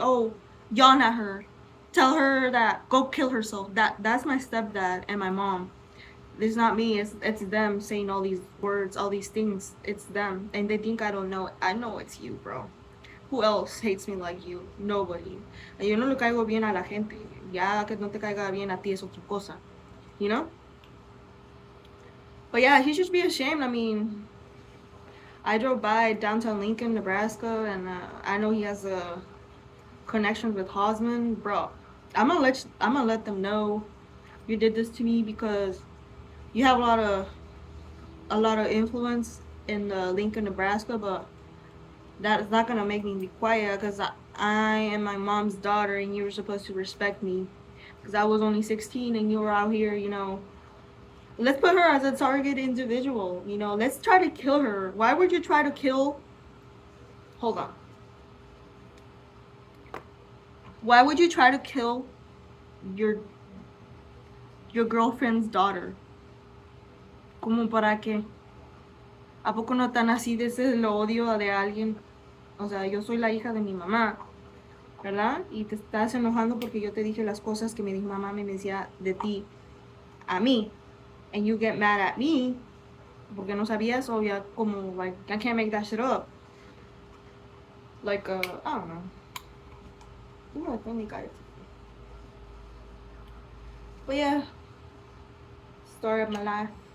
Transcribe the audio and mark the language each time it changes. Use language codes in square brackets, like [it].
[en] Oh, yawn at her. Tell her that go kill herself. That's my stepdad and my mom. It's not me. It's them saying all these words, all these things. It's them, and they think I don't know. I know it's you, bro. Who else hates me like you? Nobody. [es] Yo no le caigo bien a la gente. Ya que no te caiga bien a ti es otra cosa. [en] You know? But yeah, he should be ashamed. I mean, I drove by downtown Lincoln, Nebraska, and I know he has a connection with Hosman, bro. I'm gonna let them know you did this to me because you have a lot of influence in Lincoln, Nebraska, but that is not gonna make me be quiet because I am my mom's daughter and you were supposed to respect me because I was only 16 and you were out here, you know. Let's put her as a target individual, you know. Let's try to kill her. Why would you try to kill? Hold on. Why would you try to kill your your girlfriend's daughter? [es] ¿Cómo para qué? ¿A poco no tan así de ese el odio de alguien? O sea, yo soy la hija de mi mamá, ¿verdad? Y te estás enojando porque yo te dije las cosas que mi mamá me decía de ti a mí. [en] And you get mad at me porque no sabías, o ya como, like, I can't make that shit up. Like, I don't know. Ooh, I think we got it. But yeah, story of my life.